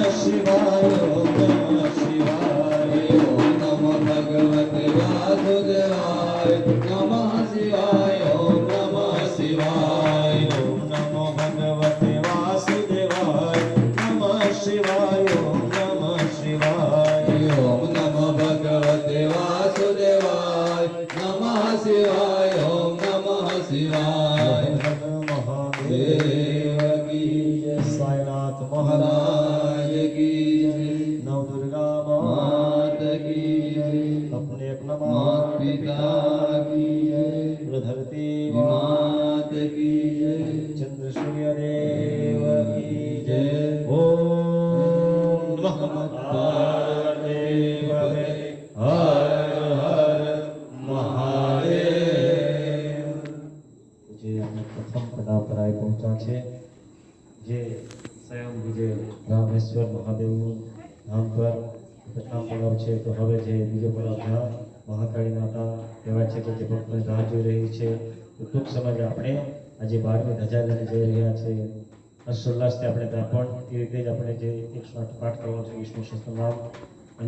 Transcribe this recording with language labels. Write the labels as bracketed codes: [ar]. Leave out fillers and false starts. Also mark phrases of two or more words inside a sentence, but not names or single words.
[sa] શિવાય ઓમ નમઃ શિવાય ઓમ નમો ભગવતે વાસુદેવાય નમઃ શિવાય ઓમ નમઃ શિવાય ઓમ નમો ભગવતે વાસુદેવાય નમઃ શિવાય ઓમ નમઃ શિવાય ઓમ નમો ભગવતે વાસુદેવાય નમઃ શિવાય ઓમ નમઃ શિવાય [hi] महादेव की जय साईनाथ महाराज की जय नव दुर्गा मात की जय अपने अपना माता पिता की जय धरती मात की जय चंद्र सूर्य देव की जय ओम नमः पार्वती हर हर महादेव [gu] જે આપણે પ્રથમ પડાવ પર આવી પહોંચ્યા છે જે સ્વયં વિજય રામેશ્વર મહાદેવનું ધામ પર પ્રથમ પડાવ છે તો હવે જે બીજો પડાવ જ્યાં મહાકાળી માતા કહેવાય છે કે જે ભક્તોની રાહ જોઈ રહી છે તો ટૂંક સમયમાં આપણે આજે 12મી ધજા લઈને જઈ રહ્યા છે હર્ષોલ્લાસથી આપણે ત્યાં પણ એ રીતે જ આપણે જે 108 પાઠ કરવાનો છે વિષ્ણુ સહસ્ત્ર નામ અને